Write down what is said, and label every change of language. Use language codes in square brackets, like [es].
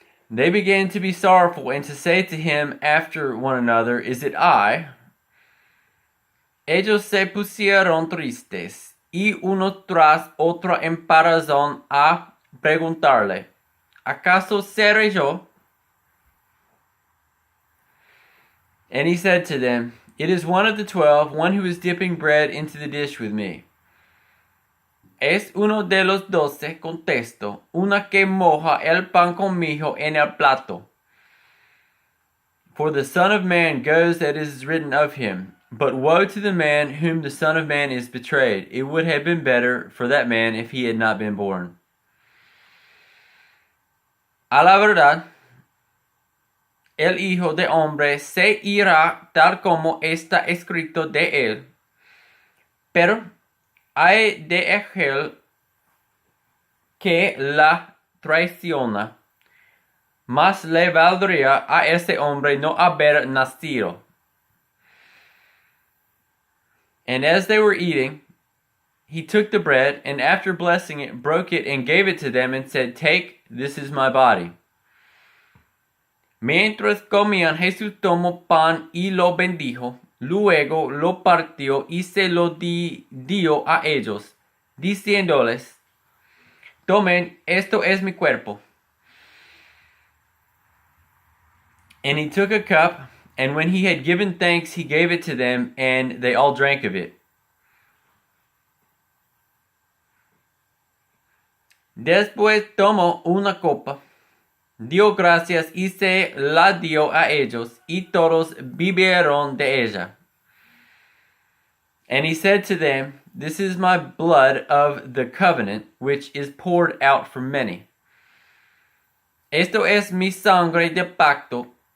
[en] They began to be sorrowful and to say to him after one another, "Is it I?" [es] Ellos se pusieron tristes, y uno tras otro empezaron a preguntarle, ¿acaso seré yo? [en] And he said to them, "It is one of the 12, one who is dipping bread into the dish with me." [es] Es uno de los 12, contestó, una que moja el pan conmigo en el plato. [en] For the Son of Man goes as it is written of him. But woe to the man whom the Son of Man is betrayed. It would have been better for that man if he had not been born. [es] A la verdad, el Hijo de Hombre se irá tal como está escrito de él. Pero hay de aquel que la traiciona. Mas le valdría a ese hombre no haber nacido. [en] And as they were eating, he took the bread, and after blessing it, broke it and gave it to them and said, "Take, this is my body." [es] Mientras comían, Jesús tomó pan y lo bendijo, luego lo partió y se lo dio a ellos, diciéndoles, "Tomen, esto es mi cuerpo." [en] And he took a cup, and when he had given thanks, he gave it to them, and they all drank of it. [es] Después tomó una copa, dio gracias y se la dio a ellos, y todos bebieron de ella. [en] And he said to them, "This is my blood of the covenant, which is poured out for many. [es] Esto es mi sangre de pacto,